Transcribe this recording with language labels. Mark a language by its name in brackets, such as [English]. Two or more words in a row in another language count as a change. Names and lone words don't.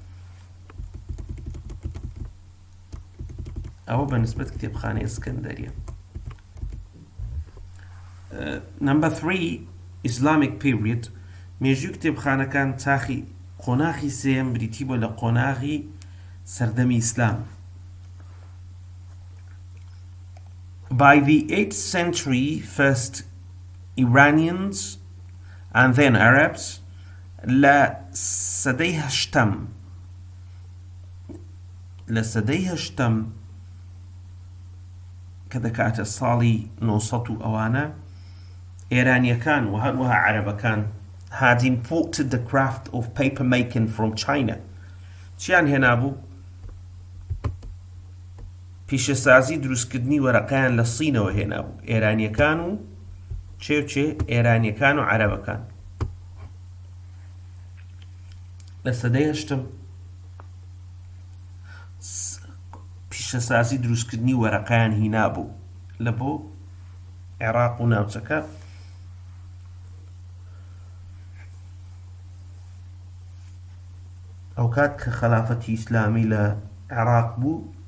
[Central Kurdish] ئەوە بەنسبەت کتێبخانەی ئەسکەندەریە [English] Number 3 Islamic period [Central Kurdish] مێژووی کتێبخانەکان چاخی قۆناغی سێم بریتی بۆ لە قۆناغی سەردەمی ئیسلام [English] By the 8th century, first Iranians and then Arabs [Central Kurdish] لە سەدەی هەشتەم کە دەکاتە ساڵی 900 و ئەوانە ئێرانیەکان و هەروەها عەرەبەکان [English] had imported the craft of paper making from China [Central Kurdish] چیان هێنابوو پیشەسازی دروستکردنی وەرەقەیان لە سینەوە هێنابوو ئێرانیەکان و چێ ئێرانیەکان و عەرەبەکان لە سەدەی هەشتم پیشەسازی دروستکردنی وەرەقەیان هینابوو لە بۆ عێراق و ناوچەکە ئەو کات کە خەلافەتی ئیسلامی لە عێراق بوو